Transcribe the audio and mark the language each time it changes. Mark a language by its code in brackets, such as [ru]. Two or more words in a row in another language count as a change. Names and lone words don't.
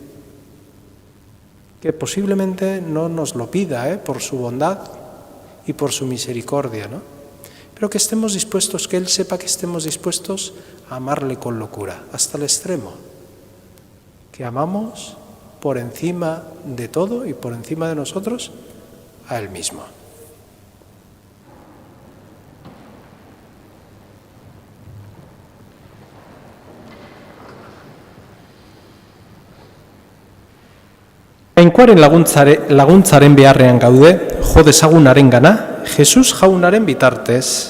[es] Que posiblemente no nos lo pida, por su bondad y por su misericordia, ¿no? Pero que estemos dispuestos, que Él sepa que estemos dispuestos a amarle con locura, hasta el extremo. Que amamos por encima de todo y por encima de nosotros a Él mismo. [eu] Jainkoaren laguntzaren beharrean gaude, jo dezagunaren gana, Jesus jaunaren bitartez.